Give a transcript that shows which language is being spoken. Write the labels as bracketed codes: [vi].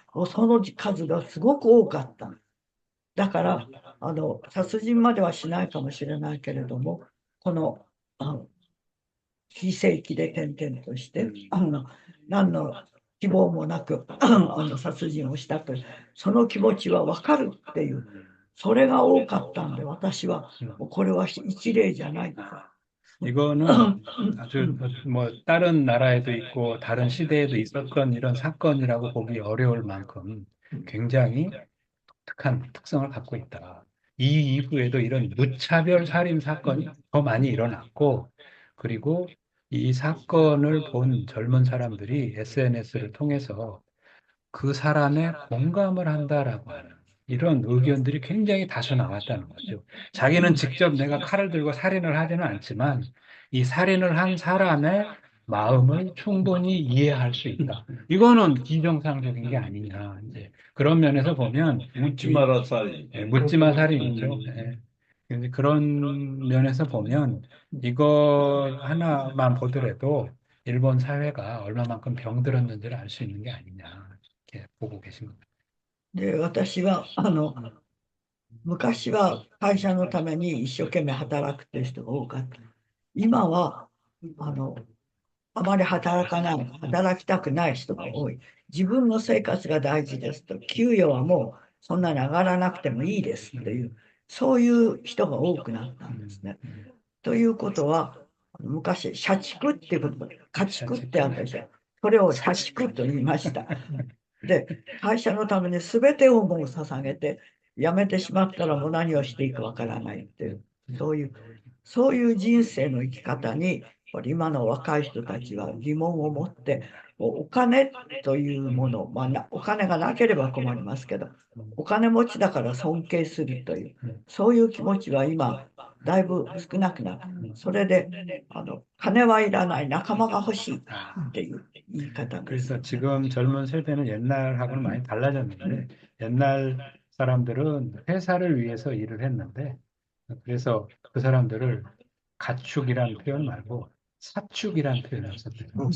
[ja] その数がすごく多かった。だから、殺人まではしないかもしれないけれども、この、非正規で転々として、何の希望もなく、殺人をしたという、その気持ちはわかるっていう、それが多かったんで、私は、これは一例じゃないか。 [ko] 이거는 아주 뭐 다른 나라에도 있고 다른 시대에도 있었던 이런 사건이라고 보기 어려울 만큼 굉장히 독특한 특성을 갖고 있다. 이 이후에도 이런 무차별 살인 사건이 더 많이 일어났고, 그리고 이 사건을 본 젊은 사람들이 SNS를 통해서 그 사람에 공감을 한다라고 하는 이런 의견들이 굉장히 다수 나왔다는 거죠. 자기는 직접 내가 칼을 들고 살인을 하지는 않지만 이 살인을 한 사람의 마음을 충분히 이해할 수 있다. 이거는 비정상적인 게 아니냐. 이제 그런 면에서 보면 묻지 마라 살인. 묻지마 살인이죠. 예. 근데 그런 면에서 보면 이거 하나만 보더라도 일본 사회가 얼마만큼 병들었는지를 알 수 있는 게 아니냐. 이렇게 보고 계신 겁니다. [ja] で、私は、昔は会社のために一生懸命働くっていう人が多かった。今は、あまり働きたくない人が多い。自分の生活が大事ですと、給与はもうそんなに上がらなくてもいいですっていう、そういう人が多くなったんですね。ということは、昔、社畜っていう言葉で、家畜ってあったでしょ。それを社畜と言いました。で、会社のために全てをもう捧げて、辞めてしまったらもう何をしていいかわからないっていう、そういう人生の生き方に、今の若い人たちは疑問を持って、お金というもの、お金がなければ困りますけど、お金持ちだから尊敬するという、そういう気持ちは今、だいぶ少なくなった。それで、金はいらない、仲間が欲しいっていう言い方です。 [ko] 그래서 지금 젊은 세대는 옛날하고는 많이 달라졌는데, 옛날 사람들은 회사를 위해서 일을 했는데, 그래서 그 사람들을 가축이라는 표현 말고 사축이라는 표현을 썼대요.